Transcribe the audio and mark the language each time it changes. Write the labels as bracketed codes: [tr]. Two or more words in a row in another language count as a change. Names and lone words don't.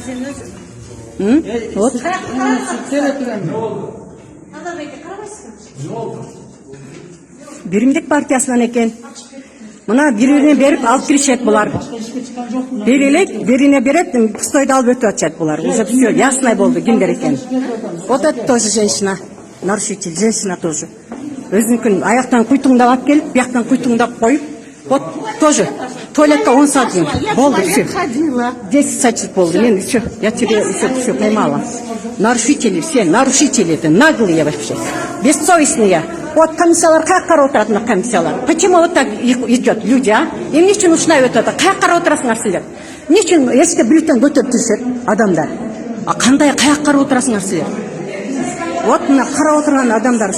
[ru] Вот. [ky] Биримдик партиясынан экен. Мына бирине берип алып киришет булар. Берилек, бирине берет, пустойду алып өтүп атышат булар. [ru] Уже все ясно [ky] болду кимдер экен. [ru] Вот это тоже женщина. Нарушитель, женщина тоже. [ky] Өзүнүкүн аяктан куйтуңдап алып келип, бияктан куйтуңдап коюп, [ru] вот тоже [ky] туалетке 10 саат болду, все. 10 саат болду, мен [ru] все, я тебе все поймала. Нарушители, все нарушители, это наглые вообще, бессовестные. [ky] Вот комиссиялар как карап отурат, мына комиссиялар. [ru] Почему вот так идет люди, а? [ky] Эмне үчүн ушундай өтүп атат? Каяка карап отурасыңар силер? Эмне үчүн эске бюллетень көтөрүп жүрүшөт адамдар? Кандай каяка карап отурасыңар силер? Вот мына карап отурган адамдар